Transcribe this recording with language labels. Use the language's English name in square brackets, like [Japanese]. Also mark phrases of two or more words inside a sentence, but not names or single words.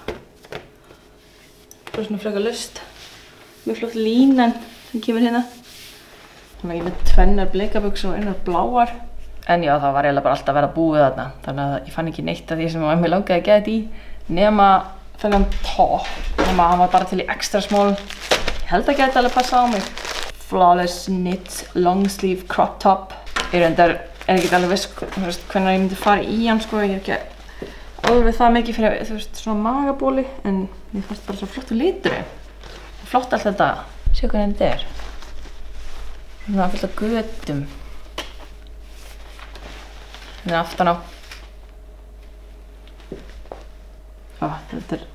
[Icelandic] Það er svona frekar laust. Mjög flott línan sem kemur hérna. Þannig að ég með tvennar bleikabuxur og einar bláar. En já, það var eiginlega bara alltaf að vera búið þarna. Þannig að ég fann ekki neitt af því sem mig langaði að geða þetta í. Nema þennan top. Nema hann var bara til í [English] extra small. [Icelandic] Ég held að geta alveg passa á mig. [English] Flawless knit long sleeve crop top. [Icelandic] Ég er ekki alveg viss hvernig ég myndi fara í hann sko. Ég er ekki alveg það mikið fyrir, þú veist, svona magabóli. En mér fannst bara svo flottur liturinn. Flott allt þetta. Sjá hvernig þetta er. Svona fullt af götum. Hérna aftan á. Þetta er...